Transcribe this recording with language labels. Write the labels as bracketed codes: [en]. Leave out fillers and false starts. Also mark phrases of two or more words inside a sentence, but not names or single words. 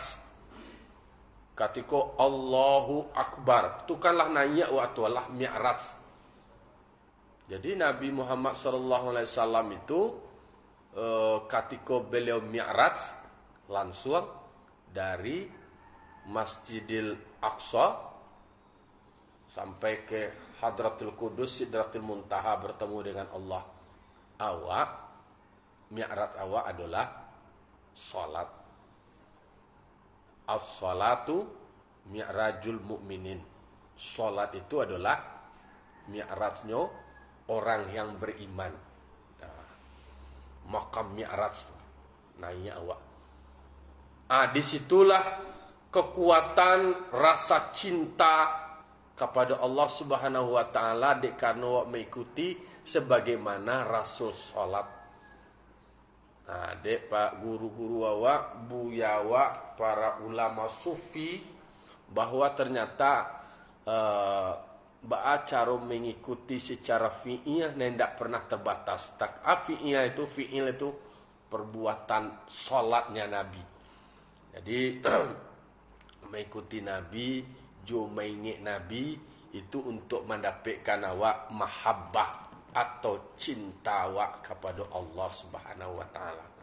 [id] Ketika [ar] Allahu Akbar, [id] itu kanlah naik waktu Allah mi'raj. Jadi Nabi Muhammad SAW itu ketika beliau mi'raj langsung dari Masjidil Aqsa sampai ke Hadratul Qudus Sidratul Muntaha bertemu dengan Allah. Awak mi'raj awak adalah salat. [ar] As-salatu mi'rajul mu'minin. [id] Salat itu adalah mi'rajnya orang yang beriman. Makam mi'raj naiknya awak. Disitulah kekuatan rasa cinta kepada Allah [ar] Subhanahu wa taala [id] karena awak mengikuti sebagaimana Rasul salat. Dek pak guru-guru awak, buya awak, para ulama sufi bahwa ternyata cara mengikuti secara fi'il tidak pernah terbatas. Fi'il itu perbuatan salatnya Nabi. Jadi mengikuti Nabi, mengingat Nabi itu untuk mendapatkan awak mahabbah atau cinta awak kepada Allah [ar] Subhanahu wa taala.